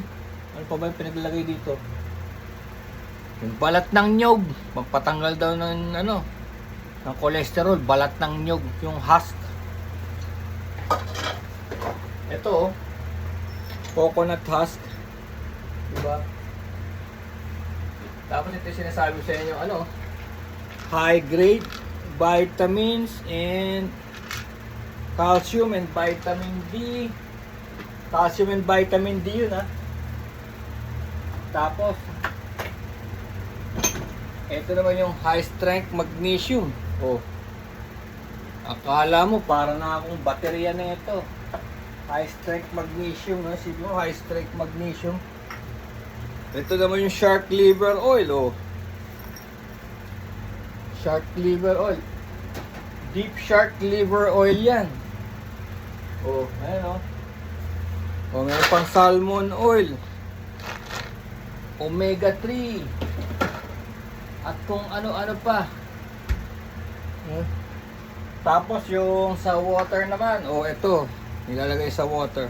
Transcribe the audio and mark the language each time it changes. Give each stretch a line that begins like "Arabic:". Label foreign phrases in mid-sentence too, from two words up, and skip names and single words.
Filipino: Ano pa ba yung pinaglagay dito? Yung balat ng nyog, magpatanggal daw ng ng cholesterol, balat ng nyog, yung husk. Ito,
English: coconut husk.
Filipino: Diba? Tapos ito yung sinasabi sa inyo,
English: high grade vitamins and calcium and vitamin D. Calcium and vitamin D yun, ha.
Filipino: Tapos, ito naman yung
English: high strength magnesium.
Filipino: Oh. Akala mo para na akong baterya na ito.
English: High strength magnesium, no?
Filipino: Sige mo,
English: high strength magnesium.
Filipino: Ito naman yung
English: shark liver oil,
Filipino: oh.
English: Shark liver oil. Deep shark liver oil yan.
Filipino: Oh, ayan, oh. O, meron pang
English: salmon oil.
Filipino: Omega 3. At kung ano-ano pa. Tapos yung sa water naman, ito, nilalagay sa water.